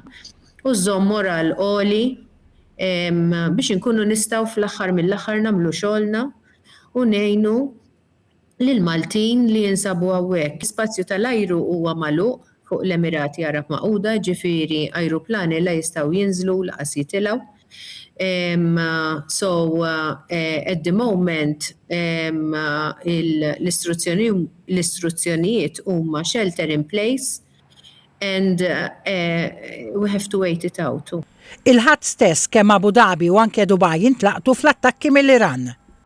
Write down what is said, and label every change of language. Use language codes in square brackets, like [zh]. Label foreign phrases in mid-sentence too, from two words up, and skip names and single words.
[mt] U żomm moral għoli biex inkunu nistgħu fl-aħħar mill-aħħar nagħmlu xogħolna u ngħinu lill-Maltin li jinsabu hawnhekk. Spazju tal-ajru huwa magħluq fuq l-Emirati Arab Magħquda, ġifieri ajruplani la jistgħu jinżlu laqas jitilgħu. [en] So at the moment [mt] l-istruzzjonijiet huma [en] shelter in place and we have to wait it out. [mt] Il-ħadd stess kemm Abu Dhabi u anke Dubai intlaqtu fl-attakki mill-Iran.